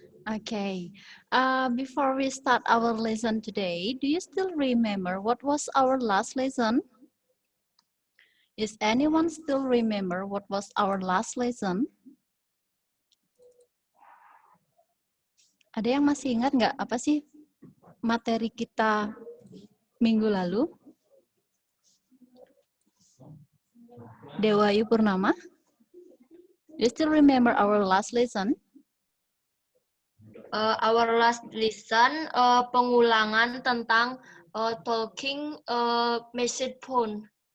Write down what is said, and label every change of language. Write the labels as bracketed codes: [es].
[en] Okay, before we start our lesson today, do you still remember what was our last lesson? Is anyone still remember what was our last lesson? [id] Ada yang masih ingat nggak apa sih materi kita minggu lalu? [en] Dewayu Purnama, do you still remember our last lesson? Our last lesson, [id] pengulangan tentang [en] talking message phone.